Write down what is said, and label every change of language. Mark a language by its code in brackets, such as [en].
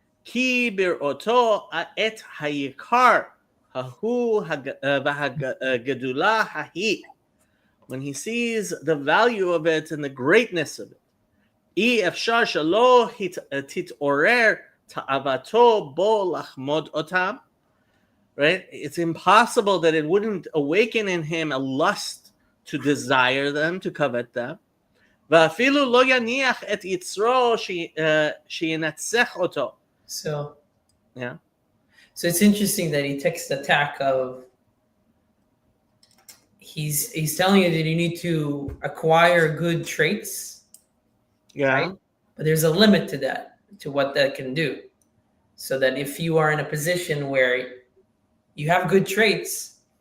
[he] כי בראותו את היקר ההוא והגדולה ההיא. [en] When he sees the value of it and the greatness of it. [he] אי אפשר שלא תתעורר תאוותו בו לחמוד אותם. [en] Right? It's impossible that it wouldn't awaken in him a lust to desire them, to covet them. [he] ואפילו לא יניח את יצרו שינצח אותו. [en] So Yeah. So it's interesting that he takes the tack of he's telling you that you need to acquire good traits, Yeah. right? But there's a limit to that, to what that can do. So that if you are in a position where you have good traits,